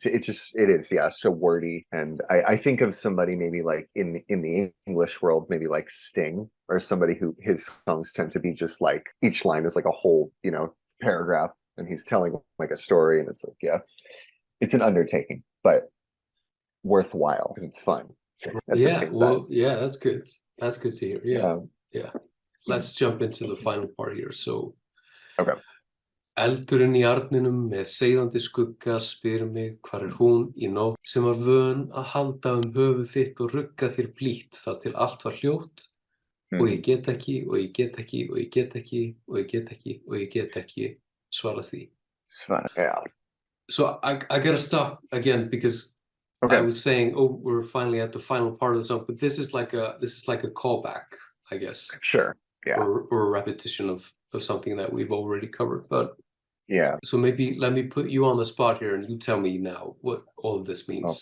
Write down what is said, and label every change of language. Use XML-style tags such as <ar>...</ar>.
<en>It is so wordy, and I think of somebody maybe like in the English world, maybe like Sting, or somebody who his songs tend to be just like each line is like a whole paragraph, and he's telling like a story, and it's like it's an undertaking, but worthwhile because it's fun. That's good. That's good to hear. Yeah. Let's jump into the final part here. So, Okay.</en> <is>eldurinn í arninum með seiðandi skugga spyr mig hvar hún í nótt sem var vön að halda höfuð þitt og rugga þér blítt þar til allt var hljótt og ég get ekki, og ég get ekki, og ég get ekki, og ég get ekki, og ég get ekki svara því.</is> <en>Yeah. So I gotta stop again because I was saying, oh, we're finally at the final part of the song, but this is like a callback, I guess. Sure. Yeah. Or a repetition of something that we've already covered. But yeah. So maybe let me put you on the spot here and you tell me now what all of this means.</en>